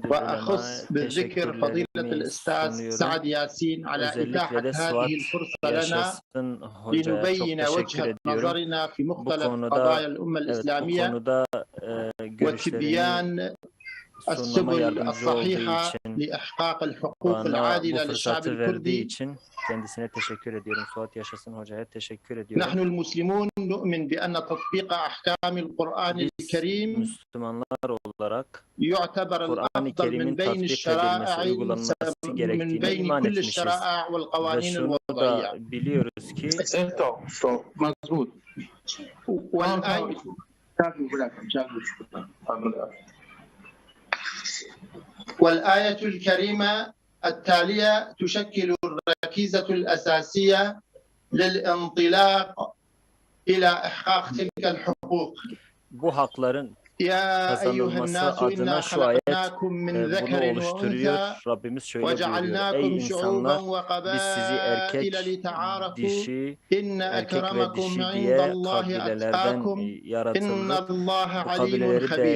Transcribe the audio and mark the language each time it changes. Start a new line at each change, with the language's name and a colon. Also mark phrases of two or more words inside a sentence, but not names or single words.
Arabic: وأخص بالذكر فضيلة الأستاذ سعد ياسين على إتاحة هذه الفرصة لنا لنبين وجهة نظرنا في مختلف قضايا الأمة الإسلامية وتبيان السبل الصحيحة لإحقاق الحقوق العادلة للشعب الكردي.
Turkish: Kendisine teşekkür ediyorum. Suat Yaşasın Hoca'ya teşekkür ediyorum.
Arabic: نحن المسلمون نؤمن بأن تطبيق أحكام القرآن الكريم
Turkish: Müslümanlar olarak
Arabic: يعتبر الأفضل من بين الشرائع من بين كل الشرائع والقوانين الوضعية.
Turkish: Biliyoruz ki
Arabic: مظبوط والآية الكريمة التالية تشكل الركيزة الأساسية للانطلاق إلى إحقاق تلك الحقوق.
Turkish: Bu hakların
Arabic: يا أيها الناس إنا خلقناكم من ذكر وأنثى وجعلناكم شعوبا وقبائل لتعارفوا إن أكرمكم عند الله أتقاكم إن الله عليم خبير.